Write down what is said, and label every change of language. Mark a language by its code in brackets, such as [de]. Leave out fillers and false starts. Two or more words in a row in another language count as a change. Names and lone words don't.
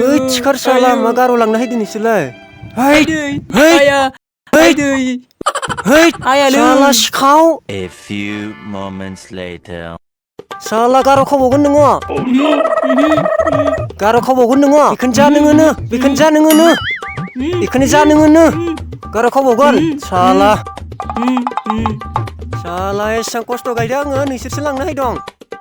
[brx] थिखार साला मा गार' लांना हैदों नोंसोरलाय आयालै साला सिखाव [en] A few moments later. [brx] साला गार' खावबावगोन नोङो बेखौनो जा नोङो गार' खावबावगोन साला एसां खस्थ' गायदों आङो नोंसोरसो लांना हैदों